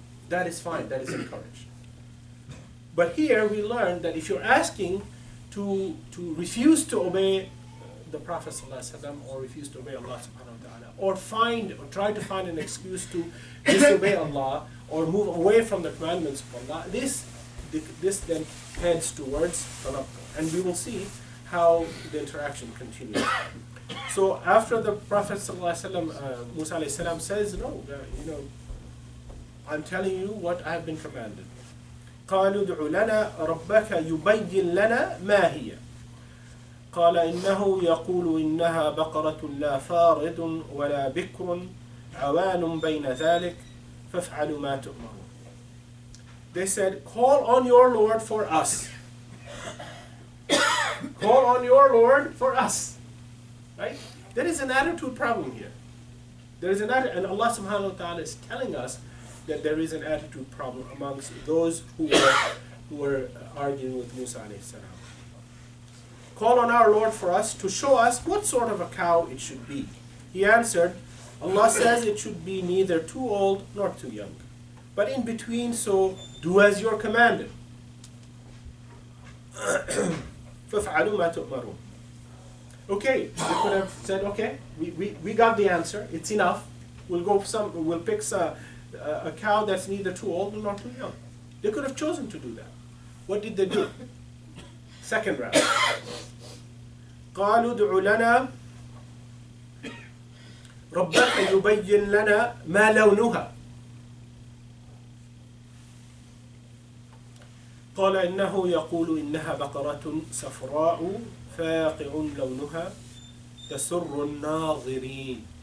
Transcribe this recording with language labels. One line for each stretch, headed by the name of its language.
English: That is fine, that is encouraged. But here we learn that if you're asking to refuse to obey the Prophet ﷺ, or refuse to obey Allah subhanahu wa ta'ala, or try to find an excuse to disobey Allah or move away from the commandments of Allah, this then heads towards tanattu. And we will see how the interaction continues. So after the Prophet ﷺ, Musa alayhi salam says, no, I'm telling you what I have been commanded.
Arabic: قالوا ادع لنا ربك يبين لنا ما هي قال إنه يقول إنها بقرة لا فارض ولا بكر عوان بين ذلك فافعلوا ما تؤمرون.
English: They said, call on your Lord for us. Call on your Lord for us. Right? There is an attitude problem here. There is an attitude, and Allah subhanahu wa ta'ala is telling us that there is an attitude problem amongst those who were arguing with Musa alayhi salam. Call on our Lord for us to show us what sort of a cow it should be. He answered, Allah says it should be neither too old nor too young, but in between, so do as you're commanded.
Arabic: فَافْعَلُوا مَا تُؤْمَرُونَ.
English: Okay, they could have said, okay, we got the answer, it's enough. We'll pick a cow that's neither too old nor too young. They could have chosen to do that. What did they do? Second round.
Arabic: قالوا ادع لنا ربك يبين لنا ما لونها قال إنه يقول إنها بقرة صفراء فاقع لونها تسر الناظرين.